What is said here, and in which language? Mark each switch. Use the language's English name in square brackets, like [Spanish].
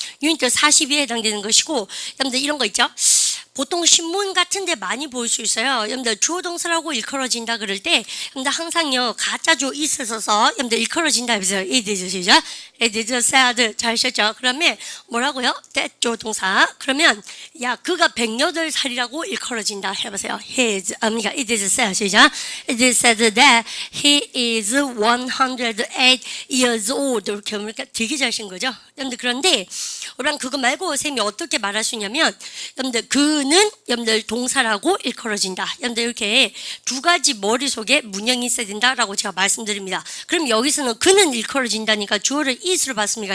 [Korean] 유니트 42에 해당되는 것이고 여러분들 이런 거 있죠. 보통 신문 같은 데 많이 볼 수 있어요. 여러분들 주어 동사라고 일컬어진다 그럴 때 여러분들 항상요 가짜 주어 있어서 여러분들 일컬어진다 해보세요. it is 시작. [English] it is sad. [Korean] 잘 하셨죠? 그러면 뭐라고요? that 주어 동사. 그러면 야 그가 108살이라고 일컬어진다 해보세요. [English] 그러니까 it is sad. [Korean] 시작. [English] it is said that he is 108 years old. [Korean] 이렇게 보니까 되게 잘하신 거죠? 여러분들 그런데 여러분 그거 말고 쌤이 어떻게 말할 수 있냐면 여러분들 그는 여러분들 동사라고 일컬어진다. 여러분들 이렇게 두 가지 머릿속에 문형이 있어야 된다라고 제가 말씀드립니다. 그럼 여기서는 그는 일컬어진다니까 주어를 is로 봤습니까?